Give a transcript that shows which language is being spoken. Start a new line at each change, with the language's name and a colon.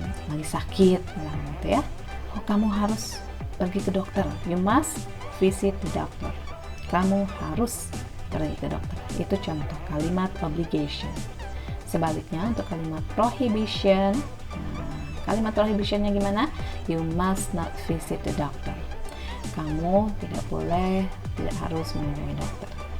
Indonesian: Lagi sakit gitu ya. Kamu harus pergi ke dokter.
English: You must visit the doctor.
Indonesian: Kamu harus pergi ke dokter. Itu contoh kalimat obligation. Sebaliknya untuk kalimat prohibition, kalimat prohibitionnya gimana?
English: You must not visit the doctor.
Indonesian: Kamu tidak boleh, tidak harus mengunjungi dokter.